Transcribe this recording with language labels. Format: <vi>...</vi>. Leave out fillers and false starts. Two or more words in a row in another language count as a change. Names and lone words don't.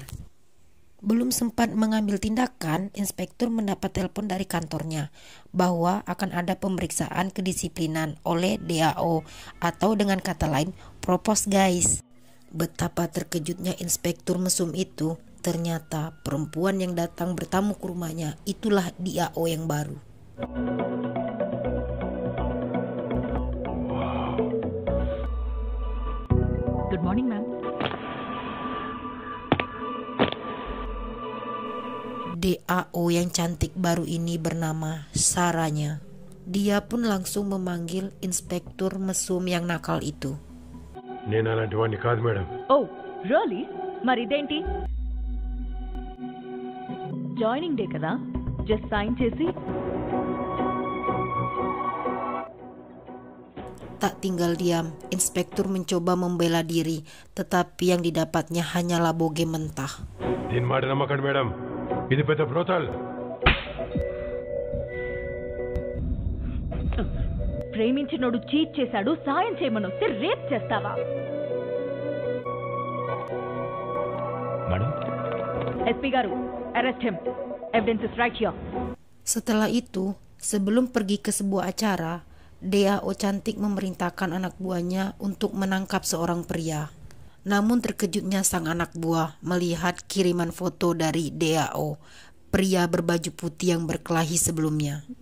<id>Belum sempat mengambil tindakan, inspektur mendapat telepon dari kantornya bahwa akan ada pemeriksaan kedisiplinan oleh DAO atau dengan kata lain propos guys. Betapa terkejutnya inspektur mesum itu, ternyata perempuan yang datang bertamu ke rumahnya itulah DAO yang baru.</id> <en>Good morning, ma'am.</en> <id>DAO yang cantik baru ini bernama Saranya. Dia pun langsung memanggil inspektur mesum yang nakal itu.</id> <te>నేను అలాంటి వాడిని కాదు మేడం.</te> <en>Oh, really?</en> <te>మరిదేంటి?</te> <en>joining day</en> <te>కదా,</te> <en>just sign</en> <te>చేసి.</te> <id>Tak tinggal diam, inspektur mencoba membela diri, tetapi yang didapatnya hanyalah boge mentah.</id> <te>దీని మాట నమ్మకండి మేడం, ఇది పెద్ద బ్రోతల్. ప్రేమించినోడు చీట్ చేశాడు, సాయం చేయమనొస్తే రేప్ చేస్తావా? మేడం, ఎస్పీ గారు,</te> <en>arrest him. Evidence is right here.</en> <id>Setelah itu, sebelum pergi ke sebuah acara, DAO cantik memerintahkan anak buahnya untuk menangkap seorang pria. Namun terkejutnya sang anak buah melihat kiriman foto dari DAO, pria berbaju putih yang berkelahi sebelumnya.</id>